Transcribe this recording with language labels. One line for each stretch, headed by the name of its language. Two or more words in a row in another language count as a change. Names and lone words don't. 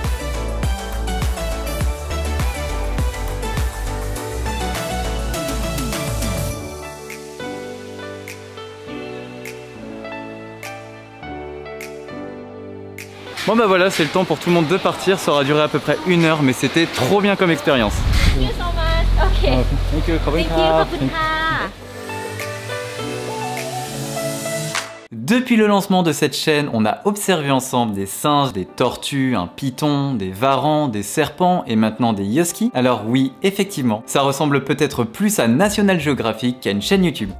French: Bon bah voilà, c'est le temps pour tout le monde de partir. Ça aura duré à peu près 1 heure, mais c'était trop bien comme expérience.
English: Thank you so much. Okay. Thank you. Thank you.
Thai: ขอบคุณค่ะ
French: Depuis le lancement de cette chaîne, on a observé ensemble des singes, des tortues, un python, des varans, des serpents et maintenant des huskies. Alors oui, effectivement, ça ressemble peut-être plus à National Geographic qu'à une chaîne YouTube.